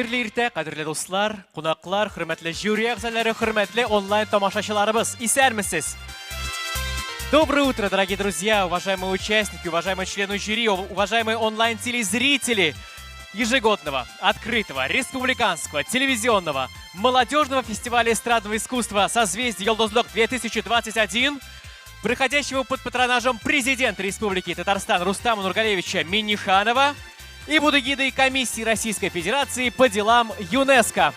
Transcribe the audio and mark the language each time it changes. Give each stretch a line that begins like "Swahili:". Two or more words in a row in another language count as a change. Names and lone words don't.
Tatar: Иртә, кадерле дуслар, кунаклар, хөрмәтле жюри әгъзалары, хөрмәтле онлайн тамашачыларыбыз, исәнмесез?
Russian: Доброе утро, дорогие друзья, уважаемые участники, уважаемые члены жюри, уважаемые онлайн-телезрители ежегодного, открытого, республиканского, телевизионного, молодежного фестиваля эстрадного искусства «Созвездие Йолдозлык-2021», проходящего под патронажем президента Республики Татарстан Рустама Нургалевича Минниханова и будэгидой комиссии Российской Федерации по делам ЮНЕСКО.